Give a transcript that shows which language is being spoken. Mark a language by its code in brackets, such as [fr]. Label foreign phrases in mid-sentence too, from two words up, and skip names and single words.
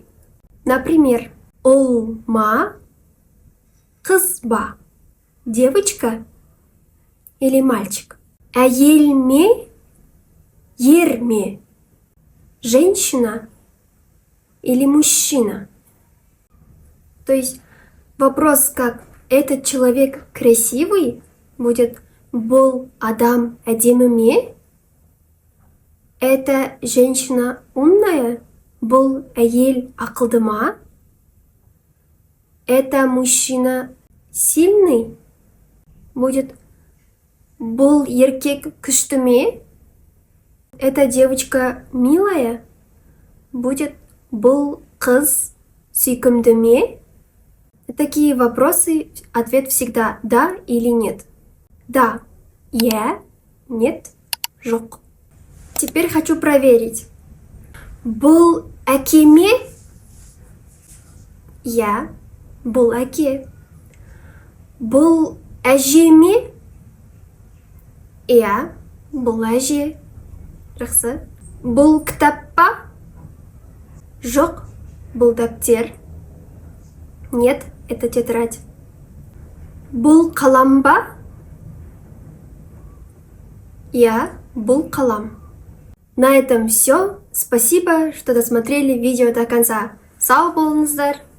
[ru] Например, «олма», «қызба» – девочка или мальчик. «Әйелме», «ерме» – женщина или мужчина. То есть вопрос как «этот человек красивый» будет [kk] «Бұл адам әдемі ме?» [ru] «Эта женщина умная» [kk] «Бұл әйел ақылды ма?» [ru] «Это мужчина сильный» будет [kk] «Бұл еркек күшті ме?» [ru] «Эта девочка милая» будет [kk] «Бұл қыз сүйкімді ме?» [ru] Такие вопросы, ответ всегда «да» или «нет». Да, я, нет, жоқ. Теперь хочу проверить. [kk] Бұл әкеме? Я, бұл әке. Бұл әжеме? Я, бұл әже. Жақсы. Бұл кітаппа? Жоқ, бұл дәптер. [ru] Нет, это тетрадь. [kk] Бұл қаламба? Я, бұл қалам. [ru] На этом все. Спасибо, что досмотрели видео до конца. [kk] Сау болыңыздар!